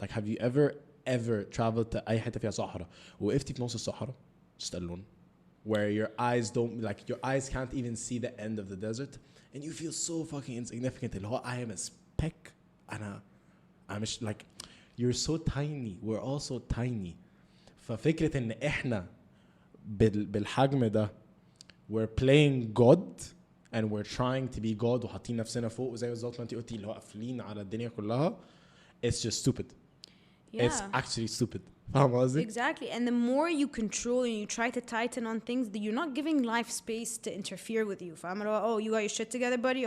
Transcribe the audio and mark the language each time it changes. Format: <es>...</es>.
<en>Like, have you ever traveled to</en> <ar>أي حتة فيها صحراء وقفتي في نص الصحراء</ar> <en>just alone, where your eyes can't even see the end of the desert, and you feel so fucking insignificant.</en> <ar>اللي هو</ar> <en>I am a speck. I'm like, you're so tiny, we're all so tiny.</en> <ar>ففكرة ان احنا بالحجم ده</ar> <en>we're playing God and we're trying to be God</en> <ar>وحاطين نفسنا فوق, وزي بالظبط ما انتي قلتي اللي هو قافلين على الدنيا كلها.</ar> <en>It's just stupid. It's actually stupid.</en> <ar>فاهم قصدي؟</ar> <en>Exactly. And the more you control and you try to tighten on things, you're not giving life space to interfere with you.</en> <ar>فاهم؟</ar> <en>Oh, you got your shit together, buddy?</en>